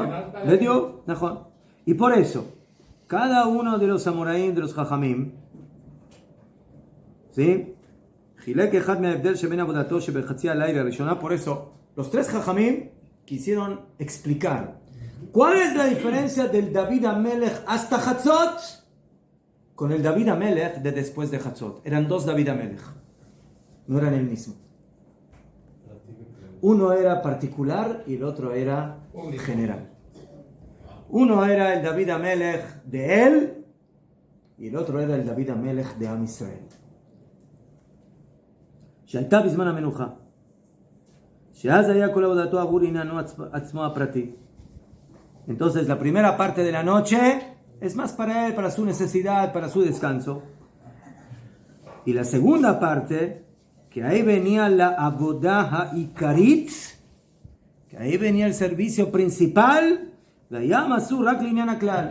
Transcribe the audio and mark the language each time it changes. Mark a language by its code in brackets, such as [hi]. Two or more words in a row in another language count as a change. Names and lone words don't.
[es] Y por eso, cada uno de los amoraim, de los jajamim, ¿sí?, por eso, los tres jajamim quisieron explicar cuál es la diferencia del David Amelech hasta Hatzot con el David Amelech de después de Hatzot. Eran dos David Amelech, no eran el mismo. Uno era particular y el otro era general. Uno era el David Amelech de él y el otro era el David Amelech de Am Israel. [he] שהייתה בזמן המנוחה, שאז היה כל עבודתו עבור עניינו עצמו הפרטי. [es] Entonces la primera parte de la noche es más para él, para su necesidad, para su descanso. Y la segunda parte, que ahí venía la [he] עבודה העיקרית, [es] que ahí venía el servicio principal, la llama su [he] רק לעניין הכלל.